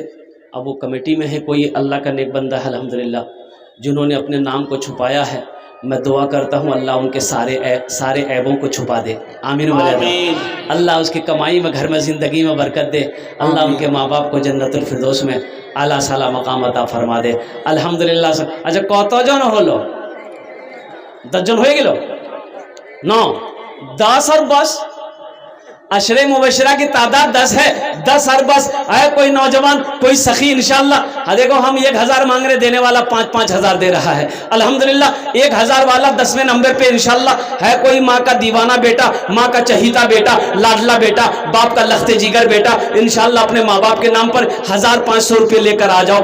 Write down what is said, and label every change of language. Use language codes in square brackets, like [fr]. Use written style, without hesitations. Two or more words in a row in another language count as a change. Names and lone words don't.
[ur] اب وہ کمیٹی میں ہے کوئی اللہ کا نیک بندہ ہے الحمدللہ جنہوں نے اپنے نام کو چھپایا ہے. میں دعا کرتا ہوں اللہ ان کے سارے عیبوں کو چھپا دے. آمین. اللہ اس کی کمائی میں گھر میں زندگی میں برکت دے. اللہ ان کے ماں باپ کو جنت الفردوس میں اعلیٰ سالا مقام عطا فرما دے. الحمدللہ. اچھا [bn] کت জন হলো? 10 জন হয়ে গেল? [ur] 9 10 اور بس. [ar] اشرے مبشرہ [ur] کی تعداد 10 ہے. 10 اور بس ہے. کوئی نوجوان کوئی سخی انشاءاللہ. دیکھو ہم 1000 مانگ رہے, دینے والا 5,000 دے رہا ہے الحمدللہ. 1000 والا 10ویں نمبر پہ انشاءاللہ ہے. کوئی ماں کا دیوانہ بیٹا, ماں کا چہیتا بیٹا, لاڈلا بیٹا, باپ کا لخت جگر بیٹا, انشاءاللہ اپنے ماں باپ کے نام پر 1500 روپے لے کر آ جاؤ.